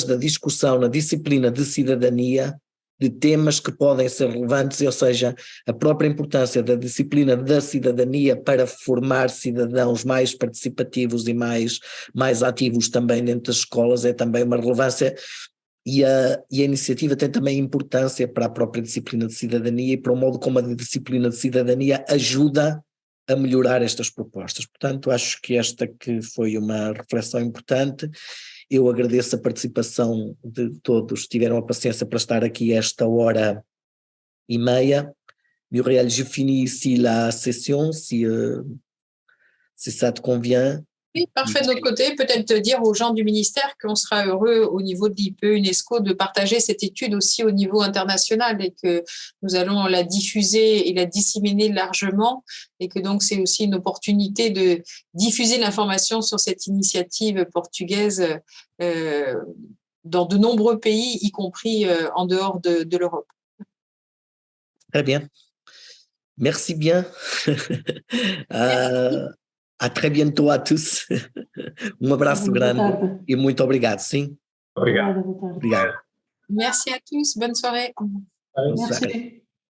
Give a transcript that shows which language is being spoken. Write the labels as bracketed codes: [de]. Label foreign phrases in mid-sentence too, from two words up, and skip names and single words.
[pt] da discussão na disciplina de cidadania, de temas que podem ser relevantes, ou seja, a própria importância da disciplina da cidadania para formar cidadãos mais participativos e mais ativos também dentro das escolas é também uma relevância, e a iniciativa tem também importância para a própria disciplina de cidadania e para o modo como a disciplina de cidadania ajuda a melhorar estas propostas. Portanto, acho que esta que foi uma reflexão importante. Eu agradeço a participação de todos, tiveram a paciência para estar aqui esta hora e meia. [fr] Muriel, je finis ici la session, si ça te convient. Oui, parfait. De notre côté, peut-être dire aux gens du ministère qu'on sera heureux au niveau de l'IPE UNESCO de partager cette étude aussi au niveau international et que nous allons la diffuser et la disséminer largement et que donc c'est aussi une opportunité de diffuser l'information sur cette initiative portugaise dans de nombreux pays, y compris en dehors de l'Europe. Très bien. Merci bien. À très bientôt à tous. [pt] Abraço grande e muito obrigado, sim? Obrigado. Obrigado. [fr] Merci à tous, bonne soirée. Bonne soirée. Merci.